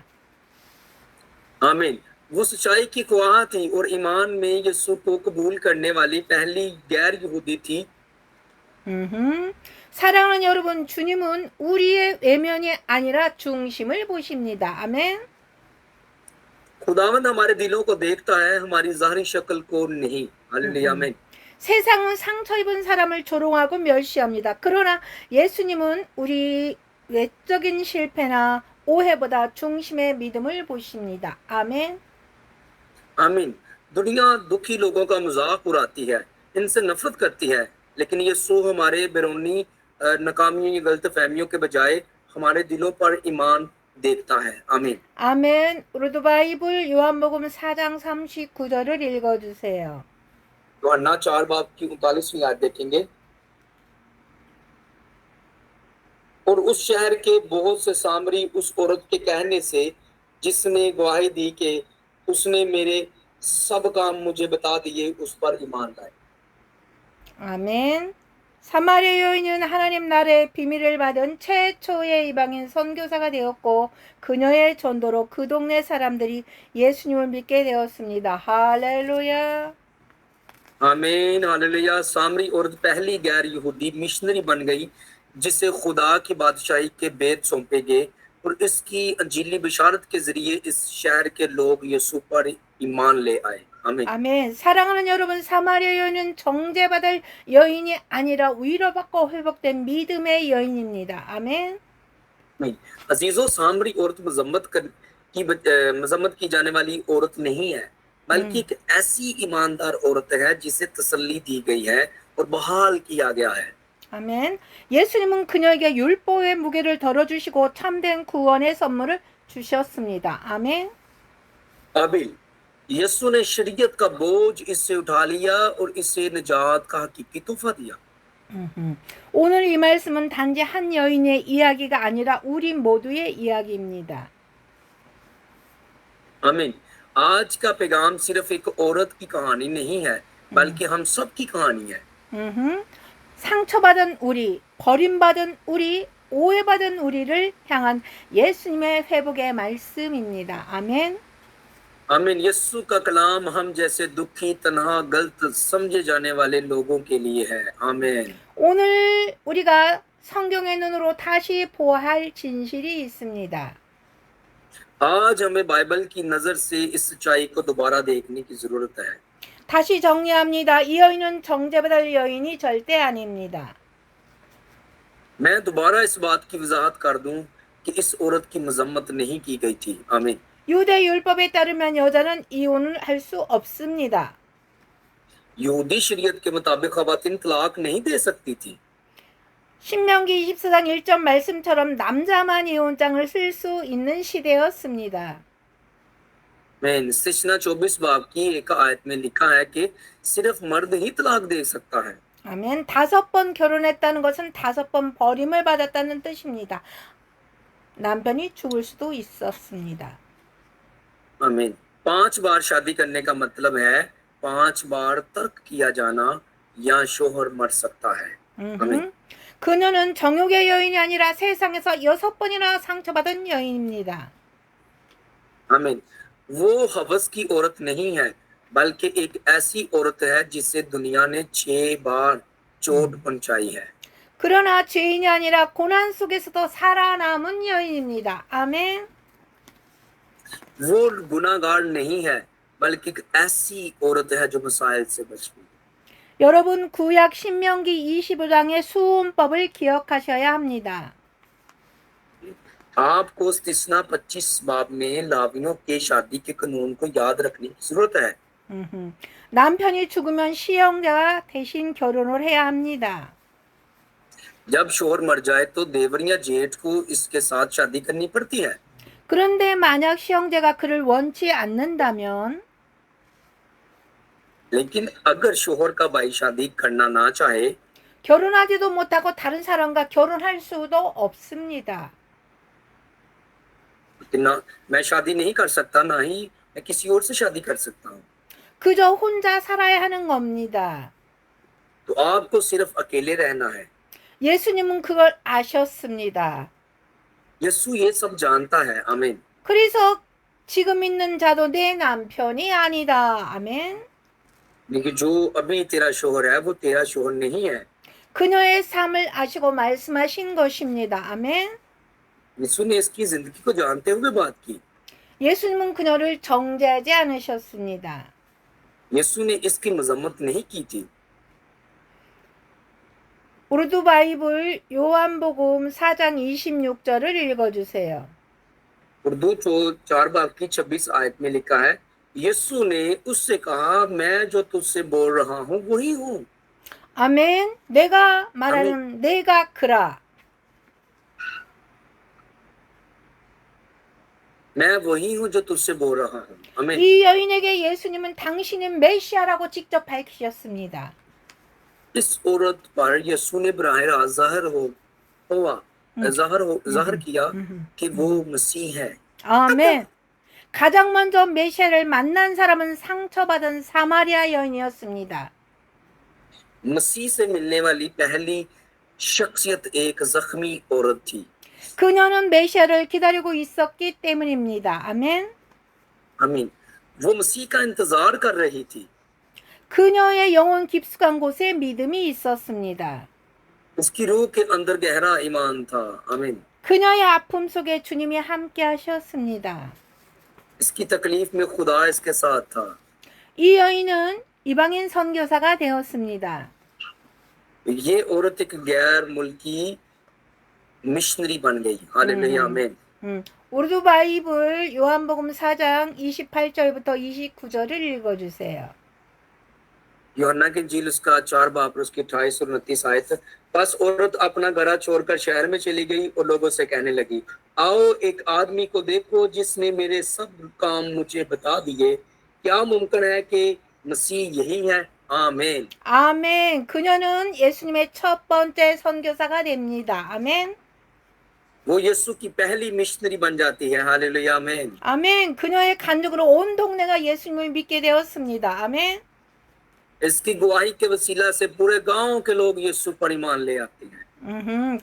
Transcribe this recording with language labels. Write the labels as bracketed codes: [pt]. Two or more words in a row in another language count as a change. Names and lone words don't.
[ur] आमीन। وہ سچائی کی گواہ تھی اور ایمان میں یسوع کو قبول کرنے والی پہلی غیر یہودی تھی. [ko] 사랑하는 여러분, 주님은 우리의 외면이 아니라 중심을 보십니다. 아멘. [ur] خداوند ہمارے دلوں کو دیکھتا ہے، ہماری ظاہری شکل کو نہیں. ہالیلویاہ۔ آمین. [ko] 세상은 상처 입은 사람을 조롱하고 멸시합니다. 그러나 예수님은 우리 외적인 실패나 오해보다 중심의 믿음을 보십니다. 아멘. [ur] आमीन। دنیا دکھی لوگوں کا مذاق اڑاتی ہے، ان سے نفرت کرتی ہے، لیکن یسوع ہمارے بیرونی ناکامیوں یا غلط فہمیوں کے بجائے ہمارے دلوں پر ایمان دیکھتا ہے. आमीन। [ko] 아멘. 우리도 바이블 요한복음 4장 39절을 읽어주세요. [ur] یوحنا 4 باب کی 39ویں آیت دیکھیں گے. اور اس شہر کے بہت سے سامری اس عورت کے کہنے سے جس نے گواہی دی کہ اس نے میرے سب کام مجھے بتا دیے، اس پر ایمان لائے. [ko] 아멘. 사마리아 여인은 하나님 나라의 비밀을 받은 최초의 이방인 선교사가 되었고 그녀의 전도로 그 동네 사람들이 예수님을 믿게 되었습니다. 할렐루야. [ur] آمین۔ ہالیلویاہ. سامری عورت پہلی غیر یہودی مشنری بن گئی جسے خدا کی بادشاہی کے بھید سونپے گئے اور اس کی انجیلی بشارت کے ذریعے اس شہر کے لوگ یسوع پر ایمان لے آئے. आमीन। [ko] 아멘. 사랑하는 여러분, 사마리아 여인은 정죄받을 여인이 아니라 위로받고 회복된 믿음의 여인입니다. 아멘. [ur] عزیزو، سامری عورت مذمت کی جانے والی عورت نہیں ہے، بلکہ ایک ایسی ایماندار عورت ہے جسے تسلی دی گئی ہے اور بحال کیا گیا ہے. [ko] 아멘. 예수님은 그녀에게 율법의 무게를 덜어주시고 참된 구원의 선물을 주셨습니다. 아멘. [ur] آبل، یسوع نے شریعت کا بوجھ اس سے اٹھا لیا اور اسے نجات کا حقیقی تحفہ دیا. [ko] 오늘 이 말씀은 단지 한 여인의 이야기가 아니라 우리 모두의 이야기입니다. [ur] आमीन। آج کا پیغام صرف ایک عورت کی کہانی نہیں ہے، بلکہ ہم سب کی کہانی ہے. [ko] 상처받은 우리, 버림받은 우리, 오해받은 우리를 향한 예수님의 회복의 말씀입니다. 아멘. [ur] आमीन। یسو کا کلام ہم جیسے دکھی، تنہا، غلط سمجھے جانے والے لوگوں کے لیے ہے. आमीन। [ko] 오늘 우리가 성경의 눈으로 다시 보아할 진실이 있습니다. [ur] آج ہمیں بائبل کی نظر سے اس سچائی کو دوبارہ دیکھنے کی ضرورت ہے. [ko] 다시 정리합니다. 이 여인은 정죄받을 여인이 절대 아닙니다. [ur] میں دوبارہ اس بات کی وضاحت کر دوں کہ اس عورت کی مذمت نہیں کی گئی تھی. आमीन। [ko] 유대 율법에 따르면 여자는 이혼을 할 수 없습니다. [ur] یہودی شریعت کے مطابق خواتین طلاق نہیں دے سکتی تھی. [ko] 신명기 24장 1절 말씀처럼 남자만 이혼장을 쓸 수 있는 시대였습니다. [ur] میں سچنا 24 باب کی ایک آیت میں لکھا ہے کہ صرف مرد ہی طلاق دے سکتا ہے. [ko] 아멘. 5번 결혼했다는 것은 5번 버림을 받았다는 뜻입니다. 남편이 죽을 수도 있었습니다. [ur] आमीन। 5 بار شادی کرنے کا مطلب ہے 5 بار ترک کیا جانا یا شوہر مر سکتا ہے. आमीन। [ko] 그녀는 정욕의 여인이 아니라 세상에서 6번이나 상처받은 여인입니다. [ur] आमीन। وہ ہوس کی عورت نہیں ہے بلکہ ایک ایسی عورت ہے جسے دنیا نے 6 بار چوٹ پہنچائی ہے. [ko] 그러나 죄인이 아니라 고난 속에서도 살아남은 여인입니다. 아멘. [ur] وہ گناہگار نہیں ہے بلکہ ایک ایسی عورت ہے جو مسائل سے بچ گئی. [ko] 여러분 구약 신명기 25장의 수혼법을 기억하셔야 합니다. [ur] آپ کو استثنا 25 باب میں لاویوں کے شادی کے قانون کو یاد رکھنے کی ضرورت ہے. [ko] 남편이 죽으면 시형제가 대신 결혼을 해야 합니다. [ur] جب شوہر مر جائے تو دیور یا جیٹھ کو اس کے ساتھ شادی کرنی پڑتی ہے. [ko] 그런데 만약 시형제가 그를 원치 않는다면 [ur] لیکن اگر شوہر کا بھائی شادی کرنا نہ چاہے [ko] 결혼하지도 못하고 다른 사람과 결혼할 수도 없습니다. [ur] کہ نہ میں شادی نہیں کر سکتا نہ ہی میں کسی اور سے شادی کر سکتا ہوں, [ko] 그저 혼자 살아야 하는 겁니다. [ur] تو آپ کو صرف اکیلے رہنا ہے. [ko] 예수님은 그걸 아셨습니다. [ur] یسوع یہ سب جانتا ہے۔ آمین. [ko] 그래서 지금 있는 자도 내 남편이 아니다. 아멘. [ur] لیکن جو ابھی تیرا شوہر ہے وہ تیرا شوہر نہیں ہے. [ko] 그녀의 삶을 아시고 말씀하신 것입니다. 아멘. [ur] یسوع نے اس کی زندگی کو جانتے ہوئے بات کی. [ko] 예수님은 그녀를 정죄하지 않으셨습니다. [ur] یسوع نے اس کی مذمت نہیں کی تھی. [ko] 우르두 바이블 요한복음 4장 26절을 읽어주세요. [ur] اردو 4 باب کی 26 آیت میں لکھا ہے، یسوع نے اس سے کہا میں جو تجھ سے بول رہا ہوں وہی ہوں. [ko] 아멘. 내가 말하는 내가 그라. [ur] میں وہی ہوں جو تجھ سے بول رہا ہوں. आमीन। [ko] 이 여인에게 예수님은 당신은 메시아라고 직접 밝히셨습니다. [ur] اس عورت پر یسوع نے براہ راست ظاہر کیا کہ وہ مسیح ہے. [ko] 아멘. 가장 먼저 메시아를 만난 사람은 상처받은 사마리아 여인이었습니다. [ur] مسیح سے ملنے والی پہلی شخصیت ایک زخمی عورت تھی. [ko] 그녀는 메시아를 기다리고 있었기 때문입니다. 아멘. [ur] आमीन। وہ مسیح کا انتظار کر رہی تھی. [ko] 그녀의 영혼 깊숙한 곳에 믿음이 있었습니다. [ur] اس کی روح کے اندر گہرا ایمان تھا. आमीन। [ko] 그녀의 아픔 속에 주님이 함께 하셨습니다. [ur] اس کی تکلیف میں خدا اس کے ساتھ تھا. [ko] 이 여인은 이방인 선교사가 되었습니다. [ur] یہ عورت ایک غیر ملکی مشنری بن گئی. ہالیلویاہ۔ آمین. [ko] 우르두 바이블 요한복음 4장 28절부터 29절을 읽어주세요. [ur] یوحنا کی انجیل اس کا 4 باب اور اس کی 28 اور 29 آیت. بس عورت اپنا گھڑا چھوڑ کر شہر میں چلی گئی اور لوگوں سے کہنے لگی، آؤ ایک آدمی کو دیکھو جس نے میرے سب کام مجھے بتا دیے. کیا ممکن ہے کہ مسیح یہی ہے? आमीन। [ko] 아멘. 그녀는 예수님의 첫 번째 선교사가 됩니다. 아멘. [ur] وہ یسوع کی پہلی مشنری بن جاتی ہے. ہالیلویاہ۔ آمین. [ko] 아멘. 그녀의 간증으로 온 동네가 예수님을 믿게 되었습니다. 아멘. [ur] اس کی گواہی کے وسیلہ سے پورے گاؤں کے لوگ یسوع پر ایمان لے آتے ہیں.